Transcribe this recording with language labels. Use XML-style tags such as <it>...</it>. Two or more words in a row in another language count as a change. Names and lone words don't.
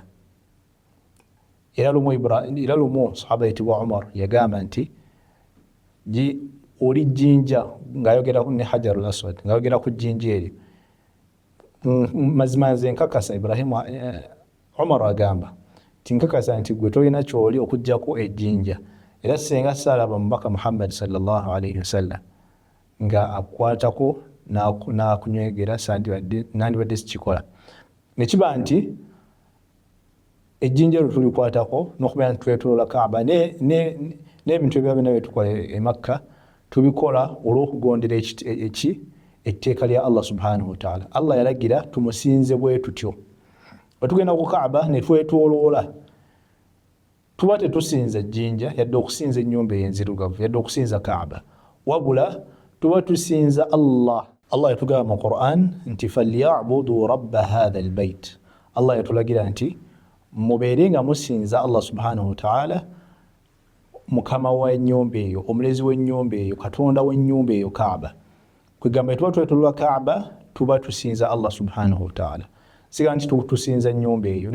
<lg>Era lumu sahaba yitibwa Umar yagamba nti oli jjinja ng'ayogera ne</lg> <ar>الحجر الأسود</ar> <lg>ng'ayogera ku jjinja eryo, mazima nze nkakasa Umar agamba tinkakasa nti gwe tolina kyoli okuggyako ejjinja, era senga saalaba mubaka Muhammad</lg> <ar>صلى الله عليه وسلم</ar> <lg>nga akwatako n'akunywegera nandibadde sikikola. Nekiba nti ejjinja eryo tulikwatako n'okubeera nti twetoloola Kaaba n'ebintu ebyo byonna byetukola eMakka tubikola olw'okugondera etteeka lya</lg> <ar>الله سبحانه وتعالى.</ar> <lg>Allah yalagira tumusinze bwe tutyo. Bwe tugenda ku Kaaba ne twetoloola tuba tetusinza jjinja yadde okusinza ennyumba enzirugavu yadde okusinza Kaaba, wabula tuba tusinza Allah. Allah yatugamba mu Qur'an nti</lg> <ar>فليعبدوا رب هذا البيت.</ar> <lg>Allah yatulagira nti mubeere nga musinza</lg> <ar>الله سبحانه وتعالى,</ar> <lg>mukama w'ennyumba eyo, omulezi w'ennyumba eyo, katonda w'ennyumba eyo Kaaba. Kwegamba tuba twetoloola Kaaba tuba tusinza</lg> <ar>الله سبحانه وتعالى,</ar> <lg>siga nti tusinza ennyumba eyo.</lg>